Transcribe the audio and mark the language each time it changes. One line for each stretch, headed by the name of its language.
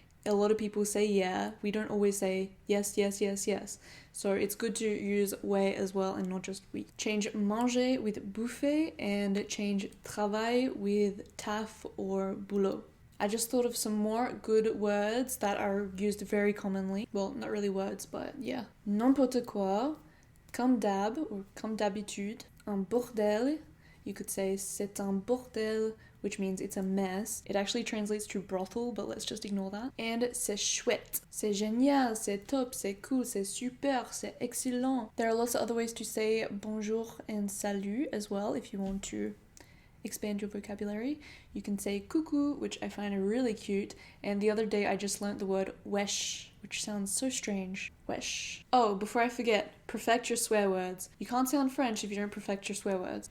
English: A lot of people say yeah, we don't always say yes, yes, yes, yes. So it's good to use ouais as well and not just oui. Change manger with bouffer and change travail with taf or boulot. I just thought of some more good words that are used very commonly. Well, not really words, but yeah.
French: N'importe quoi, comme d'hab or comme d'habitude. Un bordel,
English: you could say
French: c'est un bordel,
English: which means it's a mess. It actually translates to brothel, but let's just ignore that.
French: And c'est chouette. C'est génial, c'est top, c'est cool, c'est super, c'est excellent.
English: There are lots of other ways to say bonjour and salut as well if you want to expand your vocabulary. You can say coucou, which I find really cute, and the other day I just learnt the word wesh, which sounds so strange. Wesh. Oh, before I forget, perfect your swear words. You can't sound French if you don't perfect your swear words.